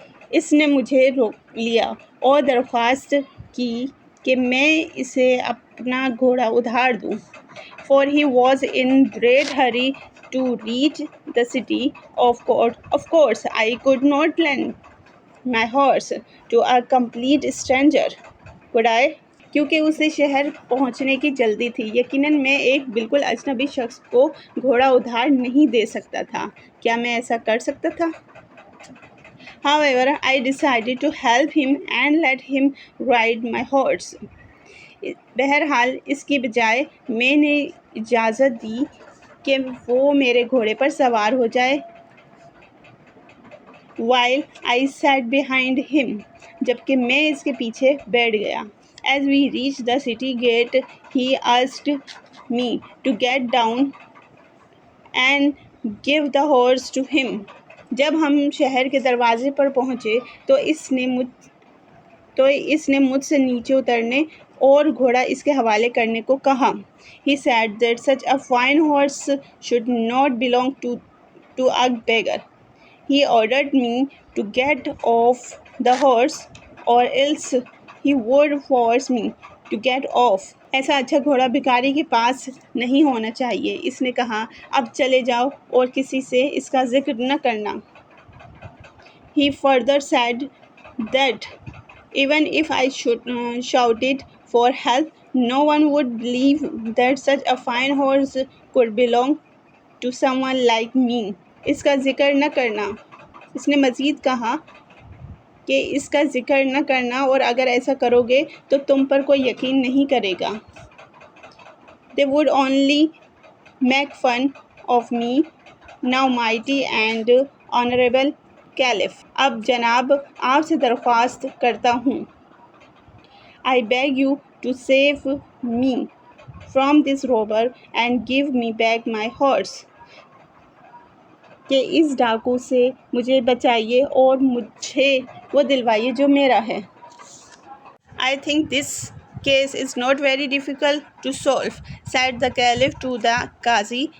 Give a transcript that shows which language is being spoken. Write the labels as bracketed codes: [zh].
[ur] اس نے مجھے روک لیا اور درخواست کی کہ میں اسے اپنا گھوڑا ادھار دوں. [en] For he was in great hurry to reach the city. Of course, I could not lend my horse to a complete stranger. would I [ur] کیونکہ اسے شہر پہنچنے کی جلدی تھی۔ یقیناً میں ایک بالکل اجنبی شخص کو گھوڑا ادھار نہیں دے سکتا تھا۔ کیا میں ایسا کر سکتا تھا؟ [en] However, I decided to help him and let him ride my horse. [ur] بہرحال اس کی بجائے میں نے اجازت دی کہ وہ میرے گھوڑے پر سوار ہو جائے۔ [en] While I sat behind him. [ur] جبکہ میں اس کے پیچھے بیٹھ گیا۔ [en] As we reached the city gate, he asked me to get down and give the horse to him. [ur] جب ہم شہر کے دروازے پر پہنچے تو اس نے مجھ سے نیچے اترنے اور گھوڑا اس کے حوالے کرنے کو کہا۔ [en] He said that such a fine horse should not belong to a beggar. He ordered me to get off the horse or else he would force me to get off. [ur] ایسا اچھا گھوڑا بھکاری کے پاس نہیں ہونا چاہیے۔ اس نے کہا اب چلے جاؤ اور کسی سے اس کا ذکر نہ کرنا۔ [en] He further said that even if I shouted for help, no one would believe that such a fine horse could belong to someone like me. [ur] اس کا ذکر نہ کرنا۔ اس نے مزید کہا کہ اس کا ذکر نہ کرنا اور اگر ایسا کرو گے تو تم پر کوئی یقین نہیں کرے گا۔ [en] They would only make fun of me, now mighty and honorable Caliph. [ur] اب جناب آپ سے درخواست کرتا ہوں۔ [en] I beg you to save me from this robber and give me back my horse. [ur] کہ اس ڈاکو سے مجھے بچائیے اور مجھے وہ دلوائیے جو میرا ہے۔ [en] I think this case is not very difficult to solve, said the Caliph to the Qazi.